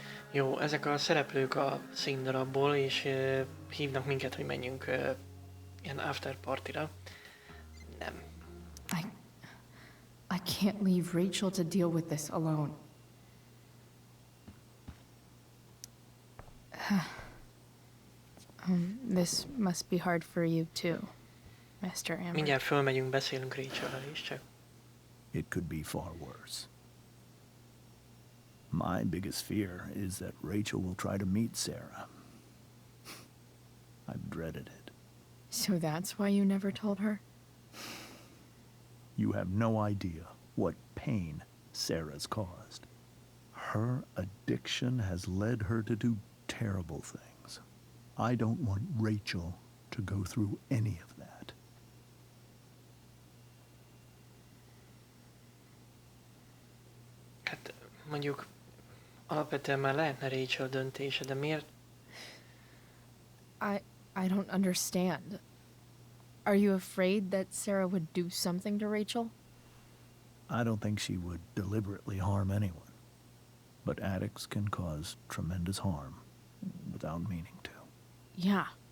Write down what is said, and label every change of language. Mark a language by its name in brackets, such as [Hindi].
[Hungarian] Jó, ezek a szereplők a színdarabból, és hívnak minket, hogy menjünk ilyen after partyra. Nem. [English] I can't leave Rachel to deal with this alone. This must be hard for you too, Mr. Amber. [Hungarian] Mindjárt fölmegyünk, beszélünk Rachel-rel is, csak [English] It could be far worse. My biggest fear is that Rachel will try to meet Sarah. I've dreaded it. So that's why you never told her? You have no idea what pain Sarah's caused. Her addiction has led her to do terrible things. I don't want Rachel to go through any of that. [Hungarian] hát mondjuk alapvetően már lehetne Rachel döntése, de miért? [English] I don't understand. Are you afraid that Sarah would do something to Rachel? I don't think she would deliberately harm anyone. But addicts can cause tremendous harm without meaning to. Yeah.